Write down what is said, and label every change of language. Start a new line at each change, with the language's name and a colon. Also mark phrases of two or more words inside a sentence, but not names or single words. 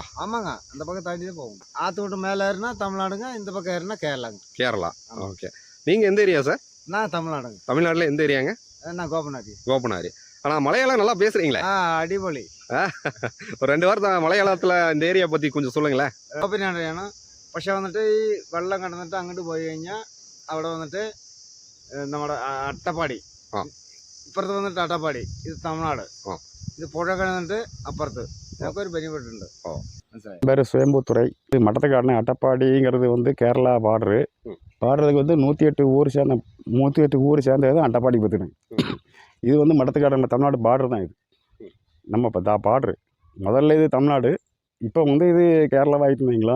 Tamil: ஆமாங்க, அந்த பக்கம் தாண்டி தான் போகணும். ஆற்று விட்டு மேலே ஏறினா தமிழ்நாடுங்க, இந்த பக்கம் ஏறினா கேரளாங்க. கேரளா. ஓகே. நீங்க எந்த ஏரியா சார்? நான் தமிழ்நாடுங்க. தமிழ்நாட்டில் எந்த ஏரியாங்க? நான் கோபனாரி. கோபனாரி. ஆனால் மலையாளம் நல்லா பேசுறீங்களே. அடிபொலி. ஒரு 2 வாரத்தில் മലയാളത്തിൽ இந்த ஏரியா பற்றி கொஞ்சம் சொல்லுங்களேன்.
Malayalam: കോപ്പനാടിയാണ്. പക്ഷെ വന്നിട്ട് ഈ വെള്ളം കടന്നിട്ട് അങ്ങോട്ട് പോയി കഴിഞ്ഞാൽ അവിടെ വന്നിട്ട് നമ്മുടെ അട്ടപ്പാടി, ഇപ്പുറത്ത് വന്നിട്ട് അട്ടപ്പാടി, ഇത് തമിഴ്നാട്. ഇത് പുഴ കിടന്നിട്ട് അപ്പുറത്ത് ഞങ്ങൾക്ക് ഒരു ബെനിഫിറ്റ്.
Tamil: பேர் சுயம்புத்துறை. இது மட்டத்துக்காரனே. அட்டப்பாடிங்கிறது வந்து கேரளா பார்டரு. பார்டருக்கு வந்து 108 ஊர் சேர்ந்தது தான் அட்டப்பாடி பற்றினு. இது வந்து மட்டத்துக்காரன் தமிழ்நாடு பார்டர் தான். இது நம்ம இப்போ பார்டரு. முதல்ல இது தமிழ்நாடு, இப்போ வந்து இது கேரளாவாக ஆகிட்டுங்களா.